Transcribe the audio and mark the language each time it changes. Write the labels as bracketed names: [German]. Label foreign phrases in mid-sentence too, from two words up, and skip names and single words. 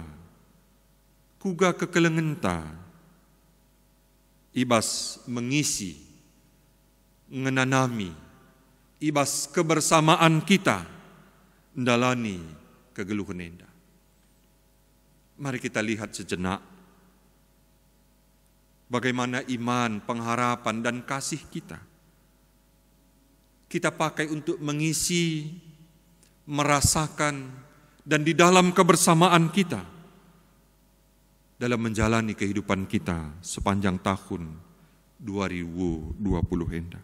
[Batak Karo] Kuga kekelengenta. Ibas mengisi, menanami, ibas kebersamaan kita, ndalani kegeluhan enda. [Indonesian] Mari kita lihat sejenak bagaimana iman, pengharapan dan kasih kita pakai untuk mengisi, merasakan dan di dalam kebersamaan kita dalam menjalani kehidupan kita sepanjang tahun 2020 hendak.